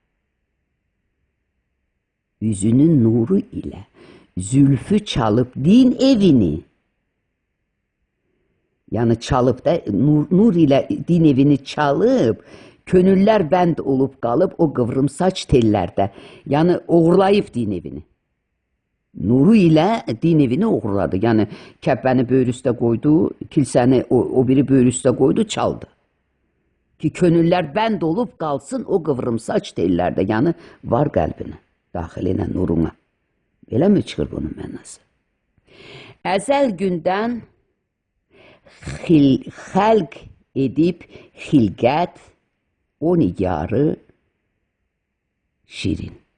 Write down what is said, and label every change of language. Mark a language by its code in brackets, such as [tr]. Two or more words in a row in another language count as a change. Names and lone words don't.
[tr] Yüzünün nuru ile zülfü çalıp din evini, yani çalıp da nur ile din evini çalıp gönüller bend olup kalıp o kıvrım saç tellerde, yani uğurlayıp din evini. Nuru ile din evini uğurladı. [az] Yani kəppəni böyür üstə qoydu, kilsəni o biri böyür üstə qoydu, çaldı. [tr] Ki könüller bend olup kalsın o kıvrım saç tellerde, yani [az] var qəlbinə, daxilinə, nuruna. Belə mi çıxır bunun mənası? Əzəl gündən xəlq edib xilqət o nigarı şirin.